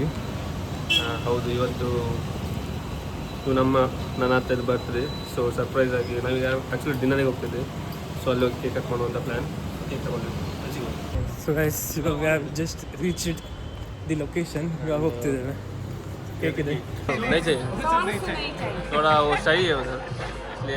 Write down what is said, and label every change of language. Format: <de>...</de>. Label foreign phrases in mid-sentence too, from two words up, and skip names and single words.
<kn>ಹೌದು, ಇವತ್ತು ನನ್ನ ಅತ್ತೆದು ಬರ್ತ್ಡೇ.</kn> <en>so surprise</en> <kn>ಆಗಿ ನಾವೀಗ ಆ್ಯಕ್ಚುಲಿ ಡಿನ್ನರಿಗೆ ಹೋಗ್ತಿದ್ದೆ. ಸೊ ಅಲ್ಲಿ ಹೋಗಿ</kn> <en>cake cut</en> <kn>ಮಾಡುವಂಥ ಪ್ಲ್ಯಾನ್. ಕೇಕ್ ತಗೊಂಡಿದ್ವಿ.</kn> <en>so guys</en> <kn>ಇವಾಗ</kn> <en>just reached the location.</en> <kn>ಇವಾಗ ಹೋಗ್ತಿದ್ದೇವೆ. ಕೇಕ್ ಇದೆ.</kn> <hi>नहीं चाहिए थोड़ा वो सही है उधर इसलिए.</hi>